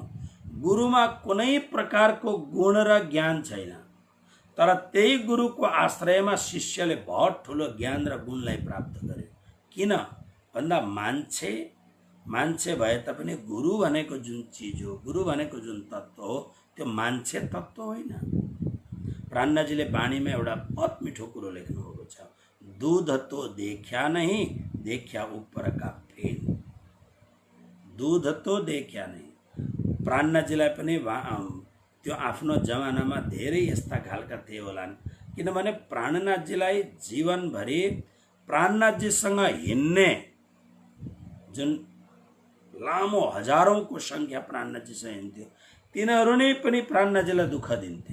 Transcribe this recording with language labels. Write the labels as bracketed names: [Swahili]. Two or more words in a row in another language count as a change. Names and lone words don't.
[Nepali] गुरुमा कुनै प्रकारको गुण र ज्ञान छैन, तर त्यही गुरुको आश्रयमा शिष्यले बहुत ठुलो ज्ञान र गुणलाई प्राप्त गरे। किन भन्दा मान्छे भए तापनि गुरु भनेको जुन चिज हो, गुरु भनेको जुन तत्त्व हो, त्यो मान्छे तत्त्व होइन। प्राणनाजीले बाणीमा एउटा बहुत मिठो कुरो लेख्नुभएको छ, [Hindi] दूध तो देखा नहीं देखा ऊपर का फेन। दूध तो देखा नहीं। [Nepali] प्राणनाजीलाई पनि त्यो आफ्नो जमानामा धेरै यस्ता खालका थिए होलान्, किनभने प्राणनाथजीलाई जीवनभरि प्राणनाथजीसँग हिँड्ने जुन लामो हजारौंको संख्या प्राणनाथजीसँग हिँड्थ्यो, तिनीहरू नै पनि प्राणनाथजीलाई दुःख दिन्थे।